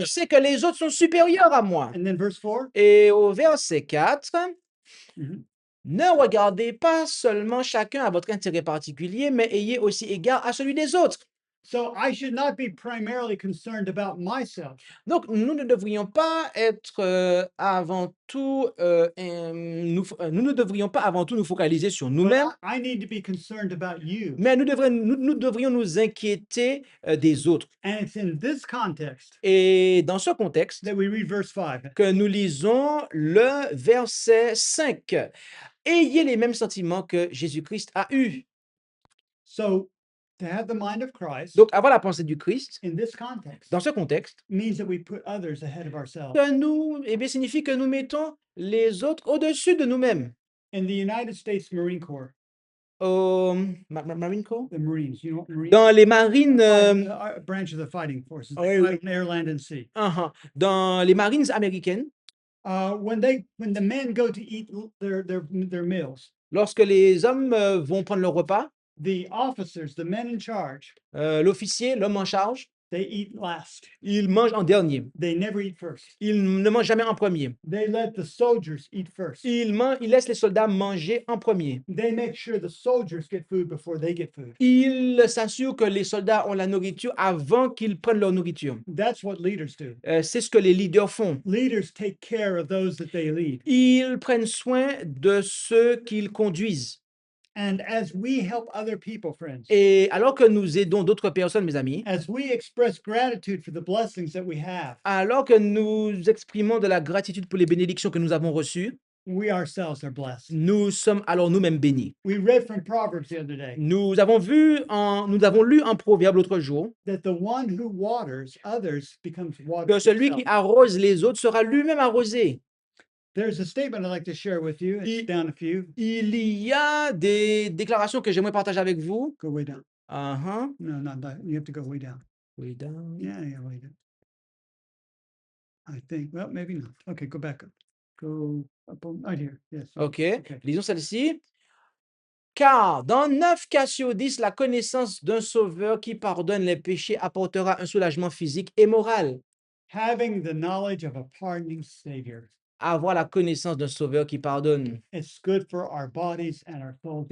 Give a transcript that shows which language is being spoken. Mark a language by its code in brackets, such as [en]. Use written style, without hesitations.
[fr] penser que les autres sont supérieurs à moi. [en] And then verse 4, [fr] Et au verset 4, Mhm. ne regardez pas seulement chacun à votre intérêt particulier, mais ayez aussi égard à celui des autres. [en] So I should not be primarily concerned about myself. [fr] Donc, nous ne devrions pas être avant tout, nous ne devrions pas avant tout nous focaliser sur [en] But [fr] nous-mêmes, [en] I need to be concerned about you. [fr] mais nous devrions nous inquiéter des autres. [en] And it's in this context [fr] Et dans ce contexte, [en] that we read verse 5. [fr] que nous lisons le verset 5. Ayez les mêmes sentiments que Jésus-Christ a eus. [en] So to have the mind of Christ [fr] Donc, avoir la pensée du Christ, [en] in this context [fr] dans ce contexte, [en] means that we put others ahead of ourselves. [fr] signifie que nous mettons les autres au-dessus de nous-mêmes. [en] In the United States Marine Corps, Marine Corps? the Marines, you know what Marines [fr] Dans les marines, [en] are? Branch of the fighting forces, they [fr] oui, [en] fight on air, land, and sea. [fr] dans les marines américaines, [en] When the men go to eat their meals, [fr] lorsque les hommes vont prendre leur repas, [en] the officers, the men in charge, [fr] l'officier, l'homme en charge, [en] they eat last. [fr] il mange en dernier. [en] They never eat first. [fr] Il ne mange jamais en premier. [en] They let the soldiers eat first. [fr] Il laisse les soldats manger en premier. [en] They make sure the soldiers get food before they get food. [fr] Il s'assure que les soldats ont la nourriture avant qu'ils prennent leur nourriture. [en] That's what leaders do. [fr] C'est ce que les leaders font. [en] Leaders take care of those that they lead. [fr] Ils prennent soin de ceux qu'ils conduisent. [en] And as we help other people, friends, [fr] Et alors que nous aidons d'autres personnes, mes amis, [en] as we express gratitude for the blessings that we have, [fr] alors que nous exprimons de la gratitude pour les bénédictions que nous avons reçues, [en] we ourselves are blessed. [fr] nous sommes alors nous-mêmes bénis. [en] We read from Proverbs the other day [fr] Nous avons lu en Proverbe l'autre jour [en] that the one who waters others becomes [fr] que [en] watered [fr] celui qui [en] himself. [fr] arrose les autres sera lui-même arrosé. [en] There's a statement I'd like to share with you. It's down a few. [fr] Il y a des déclarations que j'aimerais partager avec vous. [en] Go way down. Uh-huh. No, not that. You have to go way down. Way down. Yeah, way down. I think. Well, maybe not. Okay, go back up. Go up right here. Yes. OK. Okay. [fr] Lisons celle-ci. Car dans 9 cas sur 10, la connaissance d'un sauveur qui pardonne les péchés apportera un soulagement physique et moral. [en] Having the knowledge of a pardoning Savior. [fr] Avoir la connaissance d'un sauveur qui pardonne, [en] It's good for our bodies and our souls.